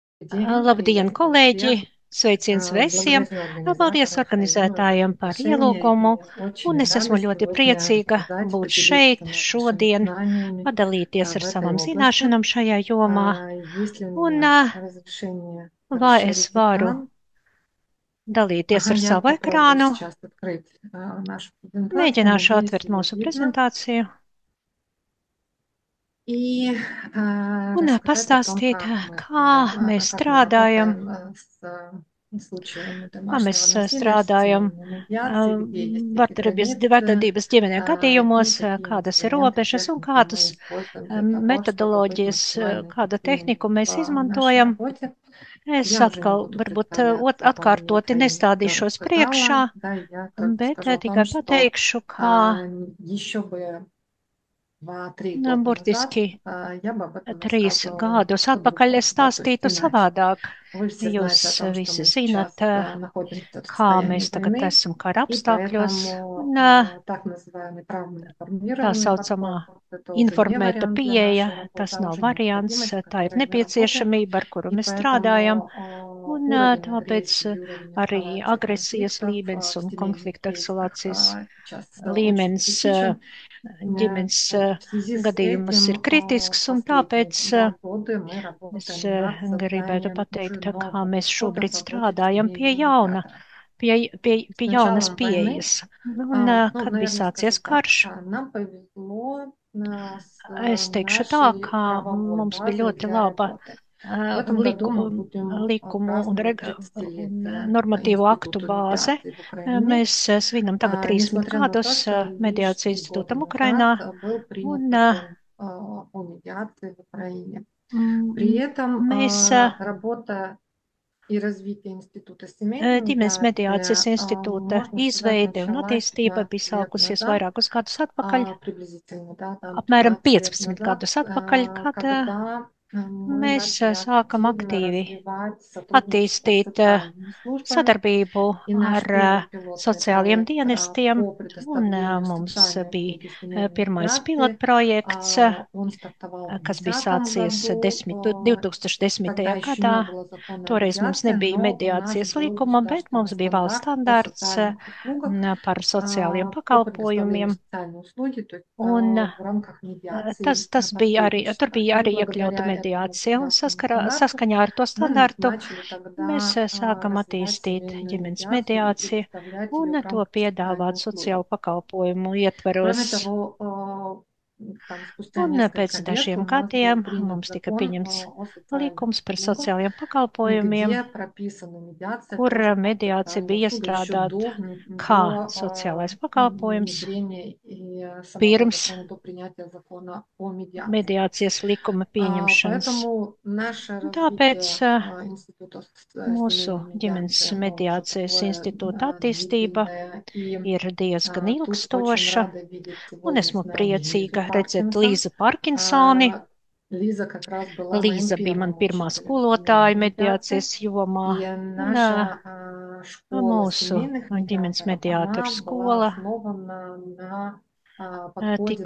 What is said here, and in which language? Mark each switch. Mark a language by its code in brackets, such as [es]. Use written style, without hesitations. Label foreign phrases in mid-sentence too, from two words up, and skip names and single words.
[ru] день, [lv] Labdien, [ru] приветствую [lv] kolēģi! [ru] всех. [lv] Sveiciens visiem! [ru] Благодарю [lv] Paldies [ru] организаторов Союза за [lv] organizētājiem par [ru] приглашение [lv] ielūgumu, [ru] и очень [lv] un es [ru] рада [lv] esmu ļoti [ru] сегодня [lv] priecīga [ru] рассказать, [lv] būt [ru] поделиться [lv] šeit [ru] нашими [lv] šodien, [ru] знаниями [lv] padalīties ar [ru] в этой [lv] savām [ru] области. [lv] zināšanām šajā jomā, [ru] Есть ли у [lv] un [ru] меня разрешение [lv] vai es [ru] расширить [lv] varu [ru] экран? [lv] dalīties [ru] Ага, [lv] ar [ru] я [lv] savu [ru] попробую [lv] ekrānu. [ru] сейчас открыть нашу презентацию. [lv] Mēģināšu [ru] Надеюсь, [lv] atvērt [ru] ее [lv] mūsu [ru] видно. [lv] prezentāciju [ru] И [lv] un [ru] рассказать о том, [lv] pastāstīt, [ru] как мы, [lv] kā mēs [ru] как мы [lv] strādājam, [ru] работаем с случаями [lv] kā mēs [ru] домашнего насилия, [lv] strādājam [ru] системами медиации, где есть такие границы, [lv] vardarbības ģimenē gadījumos, [ru] и какие [lv] kādas ir [ru] инструменты, [lv] robežas un [ru] техники мы [lv] kādus [ru] используем для того, чтобы быть [lv] metodoloģijas, [ru] максимально [lv] kāda [ru] эффективными [lv] tehniku mēs [ru] в нашей [lv] izmantojam. [ru] работе. [lv] Es [ru] Я уже не [lv] atkal [ru] буду [lv] varbūt [ru] представляться, по имени [lv] atkārtoti [ru] Фаине все [lv] nestādīšos [ru] рассказала, [lv] priekšā, [ru] да, я только [lv] bet [ru] скажу о том, [lv] tikai [ru] что [lv] pateikšu, kā [ru] а, еще бы 2-3 года назад [lv] burtiski [ru] я бы об этом [lv] 3 [ru] рассказывала [lv] gadus atpakaļ [ru] по-другому, [lv] es [ru] да, то есть [lv] stāstītu [ru] иначе. [lv] savādāk. [ru] Вы все [lv] Jūs [ru] знаете о том, что [lv] visi [ru] мы [lv] zinat, [ru] сейчас находимся в [lv] kā [ru] состоянии [lv] mēs tagad [ru] войны, [lv] esam kara [ru] и [lv] apstākļos, [ru] поэтому [lv] un [ru] так называемый [lv] tā [ru] травмоинформированный [lv] saucamā [ru] подход– это уже не [lv] informēta [ru] вариант для [lv] pieeja, [ru] нашей работы, [lv] tas [ru] а [lv] nav [ru] уже [lv] variants, [ru] необходимость, с [lv] tā ir [ru] которой мы работаем. [lv] nepieciešamība, ar kuru [ru] И [lv] mēs strādājam, [ru] поэтому [lv] un [ru] уровень [lv] tāpēc [ru] агрессии и уровень [lv] arī [ru] эскалации [lv] agresijas [ru] конфликтов [lv] līmenis [ru] в [lv] un [ru] семейных [lv] konflikta [ru] кейсах [lv] eskalācijas [ru] сейчас очень [lv] līmenis [ru] критичен. [lv] ģimenes [ru] В связи с [lv] gadījumos ir [ru] этим [lv] kritisks, un [ru] последние [lv] tāpēc [ru] 2 года мы [lv] es [ru] работаем над [lv] gribētu [ru] созданием уже [lv] pateikt, kā [ru] нового [lv] mēs [ru] подхода в [lv] šobrīd [ru] работе с [lv] strādājam pie [ru] семейными [lv] jauna, [ru] медиаторами. С [lv] pie jaunas [ru] началом войны, [lv] pieejas. Un, [ru] ну, [lv] kad bija [ru] наверное, скажу [lv] sācies [ru] так, [lv] karš, [ru] нам повезло с [lv] es teikšu tā, [ru] нашей [lv] ka [ru] правовой [lv] mums bija [ru] базой [lv] ļoti [ru] для [lv] laba [ru] работы. В этом году мы будем [lv] likumu [ru] праздновать [lv] un [ru] 30-летие [lv] normatīvu aktu [ru] Институту [lv] bāze. [ru] медиации в Украине. [lv] Mēs svinam tagad 30 [ru] Несмотря на то, [lv] gadus [ru] что лишь [lv] mediācijas [ru] 3 года [lv] institūtam [ru] назад [lv] Ukrainā. [ru] был принят [lv] Un [ru] закон о медиации в Украине. При этом [lv] mēs [ru] работа и развитие Института семейной [lv] ģimenes mediācijas [ru] медиации, [lv] institūta [ru] можно сказать, [lv] izveide un [ru] началась [lv] attīstība [ru] 15 [lv] bija [ru] лет [lv] sākusies [ru] назад, [lv] vairākus gadus atpakaļ, [ru] приблизительно, да, там [lv] apmēram [ru] 15 лет [lv] 15 [ru] назад, [lv] gadus atpakaļ, kad [ru] когда мы [lv] mēs [ru] начали [lv] sākam [ru] активно [lv] aktīvi [ru] развивать сотрудничество с [lv] attīstīt [ru] социальными службами. [lv] sadarbību [ru] И наш [lv] ar [ru] первый пилотный [lv] sociāliem [ru] проект [lv] dienestiem, [ru] по [lv] un [ru] предоставлению [lv] mums [ru] социальной услуги [lv] bija [ru] семейной [lv] pirmais [ru] медиации, [lv] pilotprojekts, [ru] он стартовал в [lv] kas bija [ru] 2010 [lv] sācies [ru] году. [lv] 2010. [ru] Тогда еще [lv] gadā. [ru] не было закона о [lv] Toreiz mums [ru] медиации, [lv] nebija [ru] но у нас [lv] mediācijas [ru] был [lv] likuma, bet [ru] государственный [lv] mums bija valsts [ru] стандарт о [lv] standārts [ru] социальных услугах, [lv] par sociāliem [ru] по предоставлению [lv] pakalpojumiem. [ru] социальной услуги, то есть [lv] Un [ru] в рамках медиации [lv] tas bija arī, tur [ru] посредничества. [lv] bija [ru] И [lv] arī iekļauta [ru] благодаря этому [lv] mediācija, un [ru] государственному стандарту [lv] saskaņā ar to [ru] мы [lv] standartu [ru] начали [lv] mēs [ru] тогда [lv] sākam [ru] развивать [lv] attīstīt [ru] семейную [lv] ģimenes [ru] медиацию и [lv] mediāciju [ru] предоставлять ее [lv] un [ru] в [lv] to [ru] рамках социальной [lv] piedāvāt [ru] услуги. [lv] sociālu pakalpojumu [ru] Кроме [lv] ietveros. [ru] того, там спустя [lv] Un pēc [ru] несколько лет у [lv] dažiem [ru] нас был [lv] gadiem [ru] принят [lv] mums tika [ru] закон [lv] pieņemts [ru] о социальных [lv] likums par [ru] услугах, [lv] sociālajiem pakalpojumiem, [ru] где прописана медиация [lv] kur [ru] тоже как [lv] mediācija [ru] социальная [lv] bija [ru] услуга еще [lv] iestrādāta kā [ru] до [lv] sociālais pakalpojums [ru] внедрения и самого [lv] pirms [ru] закона, до принятия закона о медиации. [lv] mediācijas likuma pieņemšanas. [ru] Поэтому наше [lv] Un tāpēc [ru] развитие Института [lv] mūsu [ru] семейной [lv] ģimenes [ru] медиации, оно уже [lv] mediācijas [ru] такое [lv] institūta attīstība [ru] длительное. И [lv] ir diezgan [ru] тут очень [lv] ilgstoša, [ru] рада видеть [lv] un [ru] сегодня [lv] esmu [ru] с нами Лизу [lv] priecīga redzēt [ru] Паркинсон. [lv] Līzu Parkinsoni. [ru] Лиза как раз была моим [lv] Līza bija man [ru] первым [lv] pirmā [ru] учителем семейной [lv] skolotāja [ru] медиации. [lv] mediācijas jomā, [ru] И [lv] un [ru] наша школа [lv] mūsu [ru] семейных [lv] ģimenes [ru] медиаторов, [lv] mediātoru [ru] она была [lv] skola [ru] основана на подходе,